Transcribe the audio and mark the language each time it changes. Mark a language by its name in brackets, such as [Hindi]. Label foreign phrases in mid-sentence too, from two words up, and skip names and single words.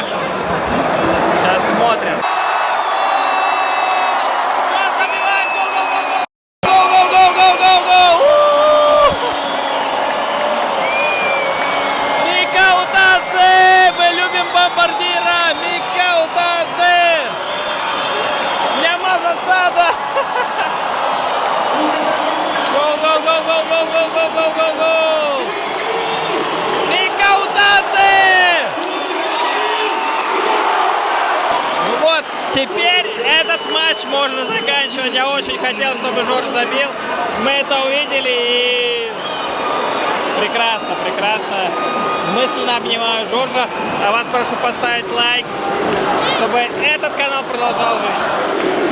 [Russian] Сейчас смотрим. Микаутадзе! Мы любим бомбардира! Микаутадзе! [Bulgarian] Няма засада! [Russian] Гол, гол, гол, гол, гол, гол, гол, гол, гол, гол! Микаутадзе! Ну вот, теперь этот матч можно заканчивать. Я очень хотел, чтобы Жорж забил. Мы это увидели и прекрасно, прекрасно. Мысленно обнимаю Жоржа. А вас прошу поставить лайк, чтобы этот канал продолжал жить.